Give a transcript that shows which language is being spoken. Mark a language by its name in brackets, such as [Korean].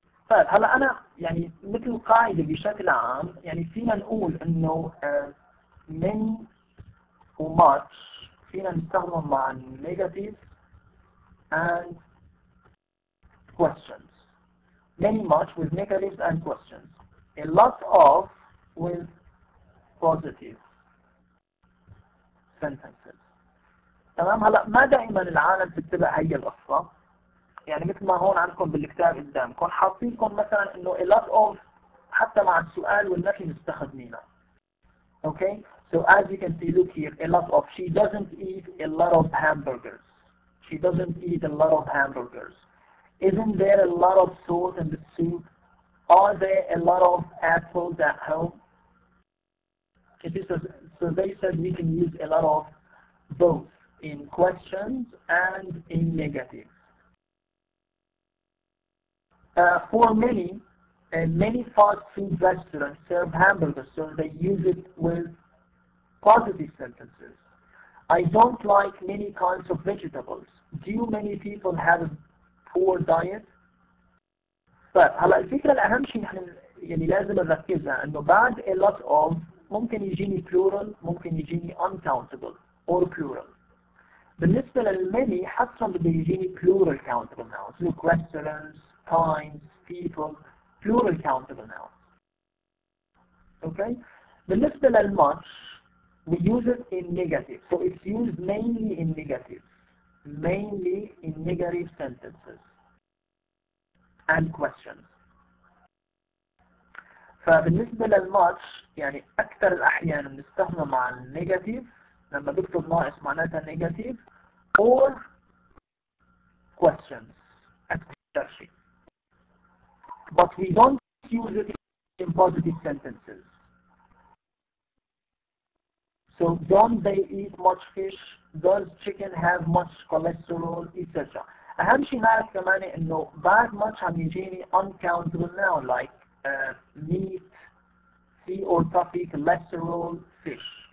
[Arabic] طيب هلا أنا يعني مثل قاعدة بشكل عام يعني فينا نقول إنه many و much فينا نستخدم مع [English] negative and questions. Many much with negatives and questions. A lot of with positive sentences. [Arabic] تمام. هلا ما دائما العالم تتبع هي القصة. يعني مثل ما هون عندكم بالكتاب قدامكم حاطين لكم مثلا انه a lot of حتى مع السؤال والنفي مستخدمينها. [English] Okay, so as you can see, look here, a lot of, she doesn't eat a lot of hamburgers. She doesn't eat a lot of hamburgers. Isn't there a lot of salt in the soup? Are there a lot of apples at home? Okay, so they said we can use a lot of both in questions and in negative. For many fast food restaurants serve hamburgers, so they use it with positive sentences. I don't like many kinds of vegetables. Do many people have a poor diet? [Arabic] طيب هلا الفكرة الأهم شيء نحن يعني لازم نركزها إنه بعد a lot of ممكن يجيني plural ممكن يجيني [English] uncountable or plural. [Arabic] بالنسبة للماني حسب بده يجيني [English] plural countable nouns. Look, restaurants, times, people, plural countable nouns. Okay? [Arabic] بالنسبة للmuch [English] we use it in negative. So it's used mainly in negative. Mainly in negative sentences and questions. [Arabic] فبالنسبة للmuch يعني أكثر الأحيان بنستخدمه مع النيجاتيف لما بكتب ناقص معناتها [English] negative or questions [Arabic] أكثر شيء. [English] But we don't use it in positive sentences. So don't they eat much fish? Does chicken have much cholesterol? etc. [Arabic] أهم شيء نعرف كمان إنه بعد much عم يجيني [English] uncountable noun like meat, sea or topic, cholesterol, fish.